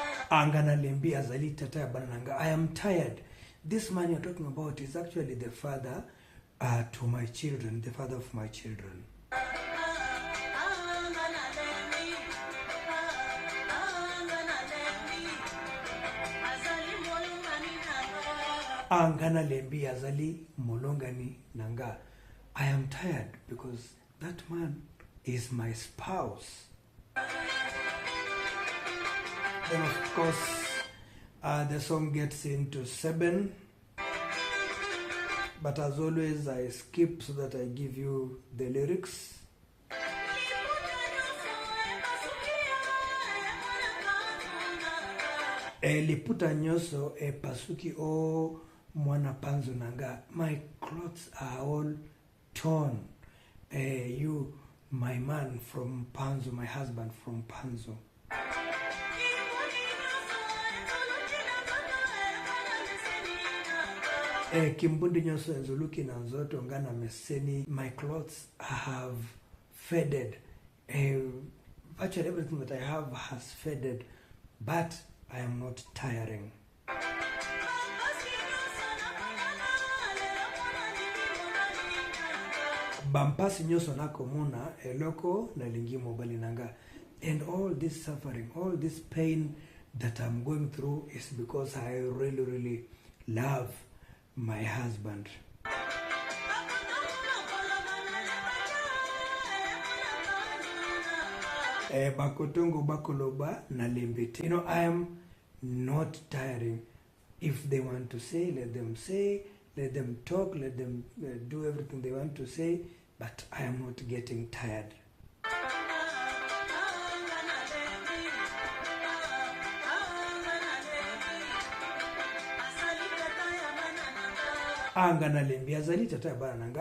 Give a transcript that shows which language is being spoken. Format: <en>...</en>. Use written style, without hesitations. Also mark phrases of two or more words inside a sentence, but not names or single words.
<ln>Angana lembi azali tata bananga.</ln> <en>I am tired. This man you're talking about is actually the father to my children, the father of my children.</en> <ln>Angana lembi azali molongani nanga.</ln> <en>I am tired because that man is my spouse. Then of course the song gets into 7, but as always I skip so that I give you the lyrics.</en> <ln>Liputa nyoso e pasuki o mwana panzo nanga.</ln> <en>My clothes are all torn. You, my man from Panzo, my husband from Panzo.</en> <ln>Kimbundi nyoso enzuluki na nzoto ngana meseni.</ln> <en>My clothes have faded. Virtually everything that I have has faded, but I am not tiring.</en> <ln>Bampasi nyoso nako muna eloko na lingi mobali nanga.</ln> <en>And all this suffering, all this pain that I'm going through is because I really, really love my husband.</en> <ln>Bakotongo bakoloba na limbiti.</ln> <en>You know, I am not tiring. If they want to say, let them say. Let them talk, let them do everything they want to say, but I am not getting tired.</en> <ln>Angana lembi azali tata bananga.</ln>